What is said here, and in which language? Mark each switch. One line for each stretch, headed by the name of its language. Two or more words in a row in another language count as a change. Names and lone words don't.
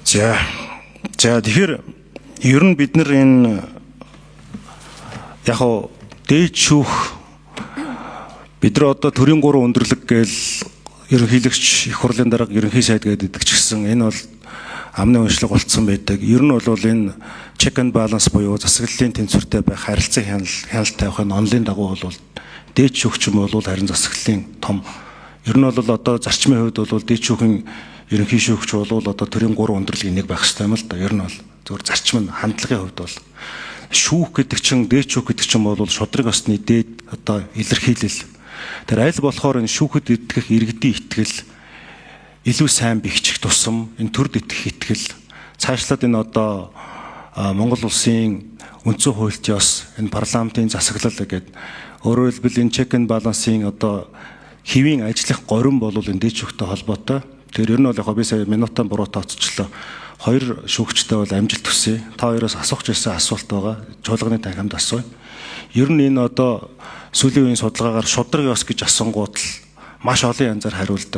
Mongolian: За тэгэхээр ер нь бид нар энэ яг хоо дээд шүүх бид нар одоо төрийн 3 өндөрлөг гээл ерөнхийлөгч их хурлын дарга ерөнхий сайд гэдэг ч гэсэн энэ бол амны уншлаг болцсон байдаг. Ер нь бол энэ
English: check and balance
Mongolian: буюу засаглалын тэнцвэртэй байх харилцан хяналт тавих нь онлын дагуу бол дээд шүүгч юм бол харин засаглалын том ер нь бол одоо зарчмын хувьд бол дээд шүүхийн ерөнхий шүүгч бол одоо төрийн 3 өндөрлөгийн нэг байх хэрэгтэй юм л да. Ер нь бол зөвхөн зарчим нь хандлагын хувьд бол шүүх гэдэг чинь дээд шүүх гэдэг чинь бол шудраг осны дээд одоо илэрхийлэл. Тэр аль болохоор энэ шүүхэд итгэх иргэдийн итгэл илүү сайн бэхжих тусам энэ төрд итгэх итгэл цаашлаад энэ одоо Монгол улсын үндсэн хуульд ёс энэ парламентын засаглал гэдэг өөрөөр хэлбэл энэ
English: check and balance-
Mongolian: ийн одоо хэвийн ажлах горин бол энэ дээд шүүхтэй холбоотой. Тэр ер нь бол яг би сая минутаа буруу тооцчлоо. 2 шүүгчтэй бол амжилт төсөө. Та хоёроос асуух гэсэн асуулт байгаа. Чуулганы танхимд асууя. Ер нь энэ одоо сүүлийн үеийн судалгаагаар шудраг ёс гэж асуунгууд л маш олон янзаар хариулдаг.